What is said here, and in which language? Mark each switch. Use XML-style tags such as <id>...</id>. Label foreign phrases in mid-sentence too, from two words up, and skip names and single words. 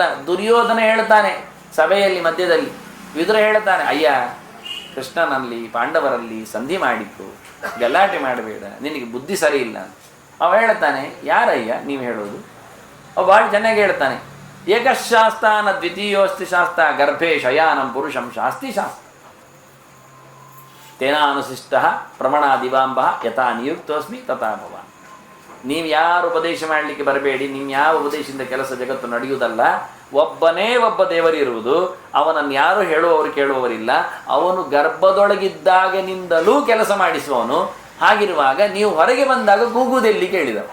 <kn>ದುರ್ಯೋಧನ ಹೇಳ್ತಾನೆ ಸಭೆಯಲ್ಲಿ ಮಧ್ಯದಲ್ಲಿ, ವಿದುರ ಹೇಳ್ತಾನೆ, ಅಯ್ಯ ಕೃಷ್ಣನಲ್ಲಿ ಪಾಂಡವರಲ್ಲಿ ಸಂಧಿ ಮಾಡಿದ್ದು, ಗಲಾಟೆ ಮಾಡಬೇಡ, ನಿನಗೆ ಬುದ್ಧಿ ಸರಿ ಇಲ್ಲ. ಅವ ಹೇಳ್ತಾನೆ, ಯಾರಯ್ಯ ನೀವು ಹೇಳೋದು? ಅವ ಭಾಳ ಚೆನ್ನಾಗಿ ಹೇಳ್ತಾನೆ,</kn> <sa>ಏಕಶಾಸ್ತಾನ ದ್ವಿತೀಯೋಸ್ತಿ ಶಾಸ್ತ್ರ ಗರ್ಭೆ ಶಯಾನಂ ಪುರುಷಂ ಶಾಸ್ತಿ ಶಾಸ್ತ್ರ ತೇನಾನುಶಿಷ್ಟ ಪ್ರಮಣಾದಿವಾಂಬ ಯಥಾ ನಿಯುಕ್ತೋಸ್ಮಿ ತಥಾ ಭವಾನ್.</sa> <kn>ನೀವು ಯಾರು ಉಪದೇಶ ಮಾಡಲಿಕ್ಕೆ ಬರಬೇಡಿ, ನೀವು ಯಾವ ಉಪದೇಶದಿಂದ ಕೆಲಸ ಜಗತ್ತು ನಡೆಯುವುದಲ್ಲ. ಒಬ್ಬನೇ ಒಬ್ಬ ದೇವರಿರುವುದು, ಅವನನ್ನು ಯಾರು ಹೇಳುವವರು ಕೇಳುವವರಿಲ್ಲ. ಅವನು ಗರ್ಭದೊಳಗಿದ್ದಾಗನಿಂದಲೂ ಕೆಲಸ ಮಾಡಿಸುವವನು. ಹಾಗಿರುವಾಗ ನೀವು ಹೊರಗೆ ಬಂದಾಗ ಕೂಗುವುದೆಲ್ಲಿ ಕೇಳಿದವ?</kn>